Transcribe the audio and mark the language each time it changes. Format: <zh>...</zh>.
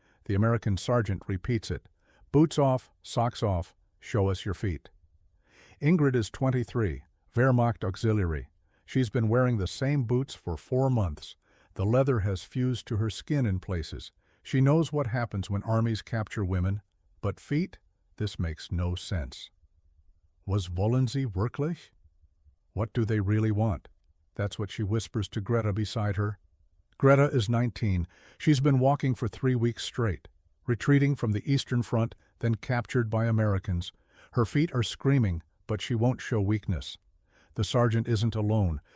<en>The American sergeant repeats it. Boots off, socks off, show us your feet. Ingrid is 23, Wehrmacht auxiliary. She's been wearing the same boots for 4 months. The leather has fused to her skin in places. She knows what happens when armies capture women. But feet? This makes no sense.</en> <de>Was wollen Sie wirklich?</de> <en>What do they really want? That's what she whispers to Greta beside her. Greta is 19. She's been walking for 3 weeks straight, retreating from the Eastern Front, then captured by Americans. Her feet are screaming, but she won't show weakness. The sergeant isn't alone.</en>